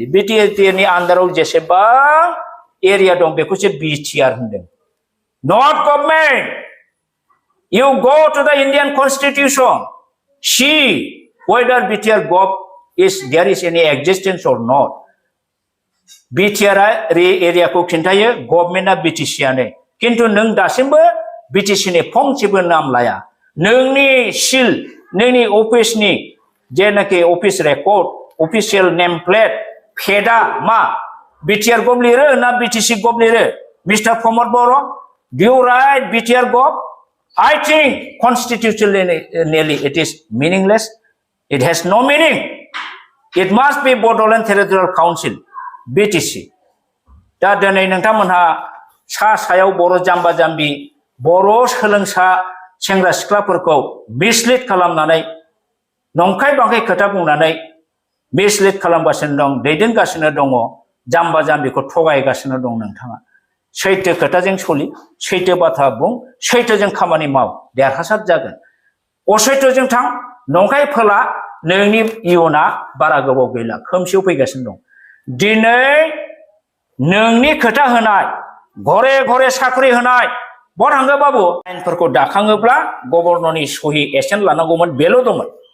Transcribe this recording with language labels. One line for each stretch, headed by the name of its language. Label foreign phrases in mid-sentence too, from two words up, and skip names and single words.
Bodo: BTAD ni under Jeseba area dong because BTR Hudden.
English: Not government. You go to the Indian Constitution. See whether BTR Gov is there is any existence or not.
Bodo: BTR area को खिन्थायो गभर्नमेन्टआ बिटिसिआनो किन्तु नों दासिमबो बिटिसिनि फंसेबो नाम लाया नोंनि सिल नोंनि अफिसनि जेनाखि
English: office record official name plate
Bodo: फेदा मा बिटिआर गभ लिरो ना बिटिसि गभ लिरो मिस्टार प्रमद बर'
English: do you write
Bodo: बिटिआर गभ
English: I think constitutionally it is meaningless it has no meaning it must be Bodoland Territorial Council BTC.
Bodo: दा दिनै नोंथांमोनहा सा सायाव बर' जाम्बा जाम्बि बर' सोलोंसा सेंग्रा सिख्लाफोरखौ मिसलिड खालामनानै नंखाय बांखाय खोथा बुंनानै मिसलिड खालामगासिनो दं दैदेनगासिनो दङ जाम्बा जाम्बिखौ थगायगासिनो दं नोंथाङा सैथो खोथाजों सलि सैथो बाथ्रा बुं सैथोजों खामानि माव देरहासार जागोन असैथोजों थां नंखाय फोला नोंनि इयुना बारा गोबाव गैला खोमसियाव फैगासिनो दं दिनै नोंनि खोथा होनाय घरे घरे साख्रि होनाय बहा थांगो बाबु आयेनफोरखौ दाखाङोब्ला गभर्नरनि सहि एसेन्ट लानांगौमोन बेल' दंमोन